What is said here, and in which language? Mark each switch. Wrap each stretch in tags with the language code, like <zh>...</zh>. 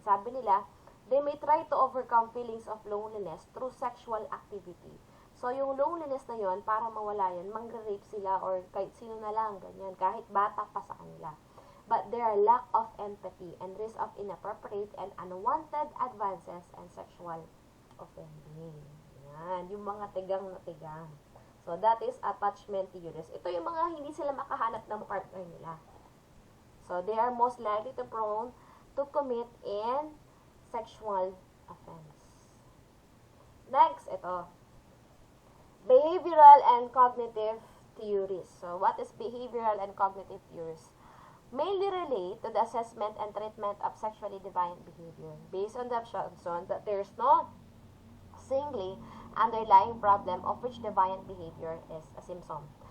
<en>Sabi nila, they may try to overcome feelings of loneliness through sexual activity.</en> <tl>So, yung loneliness na yun, para mawala yun, mangre-rape sila or kahit sino na lang, ganyan, kahit bata pa sa kanila.</tl> <en>But there are lack of empathy and risk of inappropriate and unwanted advances and sexual offending.</en> <tl>Yan, yung mga tigang na tigang.</tl> <en>So, that is attachment theories.</en> <tl>Ito yung mga hindi sila makahanap ng partner nila.</tl> <en>So, they are most likely to prone to commit in sexual offense. Next, ito. Behavioral and cognitive theories. So, what is behavioral and cognitive theories? Mainly relate to the assessment and treatment of sexually deviant behavior based on the assumption that there is no singly underlying problem of which deviant behavior is a symptom.</en>